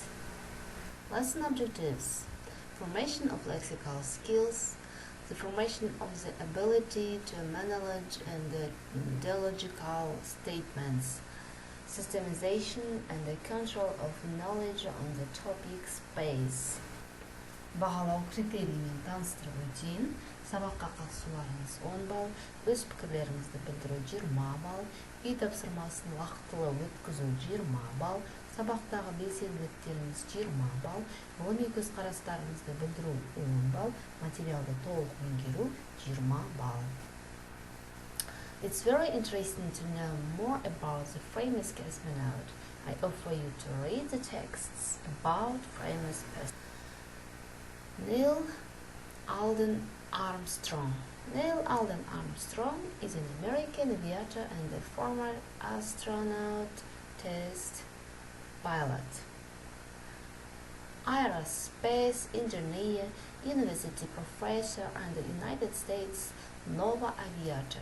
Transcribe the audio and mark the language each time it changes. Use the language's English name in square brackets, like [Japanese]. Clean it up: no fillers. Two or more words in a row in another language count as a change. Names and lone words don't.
[English] Lesson objectives: formation of lexical skills, the formation of the ability to manage and the dialogical statements, systemization and the control of knowledge on the topic space. [Kazakh] Бағалау критерийімен таныстырып өтейін. Сабаққа қатысуларыңыз 10 балл, өз пікірлеріңізді білдіру 20 балл, үй тапсырмасын уақытылы өткізу 20 балл, сабақтағы белсенділіктеріңіз 20 балл, ғылыми көзқарастарыңызды білдіру 10 балл, материалды толық меңгеру 20 балл. [English] It's very interesting to know more about the famous cosmonaut. I offer you to read the texts about famous person. Neil Alden Armstrong. Neil Alden Armstrong is an American aviator and a former astronaut test pilot, aerospace engineer, university professor, and the United States Nova aviator.